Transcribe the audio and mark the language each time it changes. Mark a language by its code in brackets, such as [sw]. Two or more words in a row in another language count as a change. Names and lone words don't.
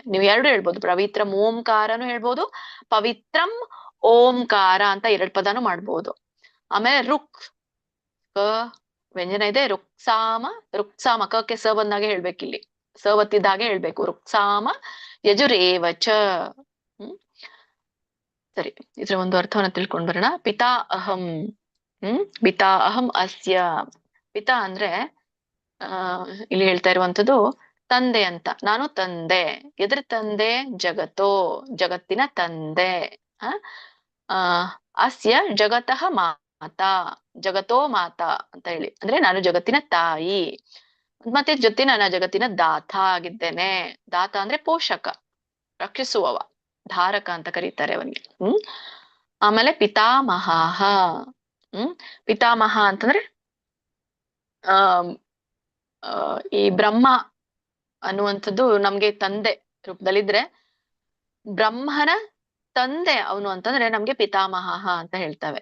[kn] ನೀವು 2 ಹೇಳ್ಬೋದು, ಪವಿತ್ರ ಓಂಕಾರನು ಹೇಳ್ಬೋದು, [sa] ಪವಿತ್ರಂ ಓಂಕಾರ [kn] ಅಂತ 2 ಪದನು ಮಾಡ್ಬೋದು. ಆಮೇಲೆ ರುಕ್ ವ್ಯಂಜನ ಇದೆ. ರುಕ್ಸಾಮ, ರುಕ್ಸಾಮ ಕಕ್ಕೆ ಸ ಬಂದಾಗೆ ಹೇಳ್ಬೇಕಿಲ್ಲಿ, ಸ ಒತ್ತಿದ ಹಾಗೆ ಹೇಳ್ಬೇಕು. [sa] ರುಕ್ಸಾಮ ಯಜುರೇವಚ. [kn] ಸರಿ, ಇದ್ರ ಒಂದು ಅರ್ಥವನ್ನ ತಿಳ್ಕೊಂಡ್ ಬರೋಣ. [sa] ಪಿತಾ ಅಹಂ. ಪಿತಾ ಅಹಂ ಅಸ್ಯ. [kn] ಪಿತಾ ಅಂದ್ರೆ ಇಲ್ಲಿ ಹೇಳ್ತಾ ಇರುವಂತದ್ದು ತಂದೆ ಅಂತ. ನಾನು ತಂದೆ. ಎದ್ರ ತಂದೆ? ಜಗತ್ತೋ, ಜಗತ್ತಿನ ತಂದೆ. [sa] ಅಸ್ಯ ಜಗತಃ ಮಾತಾ, ಜಗತೋ ಮಾತಾ [kn] ಅಂತ ಹೇಳಿ, ಅಂದ್ರೆ ನಾನು ಜಗತ್ತಿನ ತಾಯಿ. ಮತ್ತೆ ಜೊತೆ ನಾನು ಜಗತ್ತಿನ ದಾತ ಆಗಿದ್ದೇನೆ. ದಾತ ಅಂದ್ರೆ ಪೋಷಕ, ರಕ್ಷಿಸುವವ, ಧಾರಕ ಅಂತ ಕರೀತಾರೆ ಅವನಿಗೆ. ಆಮೇಲೆ ಪಿತಾಮಹ. ಪಿತಾಮಹ ಅಂತಂದ್ರೆ ಈ ಬ್ರಹ್ಮ ಅನ್ನುವಂಥದ್ದು ನಮ್ಗೆ ತಂದೆ ರೂಪದಲ್ಲಿದ್ರೆ, ಬ್ರಹ್ಮನ ತಂದೆ ಅವನು ಅಂತಂದ್ರೆ ನಮ್ಗೆ ಪಿತಾಮಹ ಅಂತ ಹೇಳ್ತೇವೆ.